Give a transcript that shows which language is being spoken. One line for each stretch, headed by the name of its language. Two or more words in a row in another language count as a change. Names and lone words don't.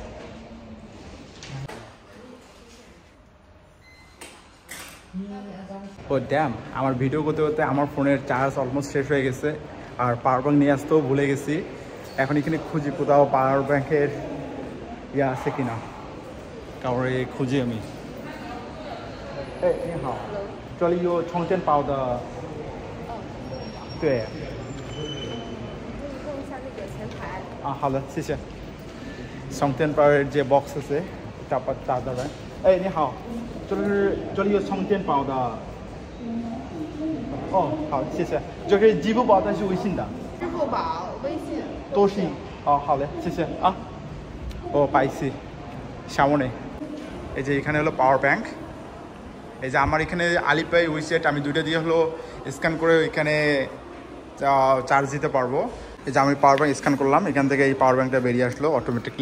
Bangla: ড্যাম, আমার ভিডিও করতে করতে আমার ফোনের
English: charge almost
Bangla: শেষ হয়ে গেছে, আর
English: power bank
Bangla: নিয়ে আসতেও ভুলে গেছি। এখন এখানে খুঁজি কোথাও
English: power bank
Bangla: ইয়ে আছে কিনা, কাউরে খুঁজি আমি।
Chinese: 你好，这里有充电宝的。对。用一下那个前台。好的，谢谢。充电宝这 box 是打的人。你好，这里有充电宝的。好，谢谢。就是支付宝，但是微信的。支付宝、微信都是好嘞，谢谢啊。
Bangla: ও পাইছি সামনে। এই যে এখানে হলো
English: power bank.
Bangla: এই যে আমার এখানে আলিপাই উইসেট আমি দুইটা দিয়ে হলো স্ক্যান করে এখানে চার্জ দিতে পারবো। এই যে আমি
English: power bank
Bangla: স্ক্যান করলাম, এখান থেকে এই
English: power bank
Bangla: বেরিয়ে আসলো অটোমেটিকলি।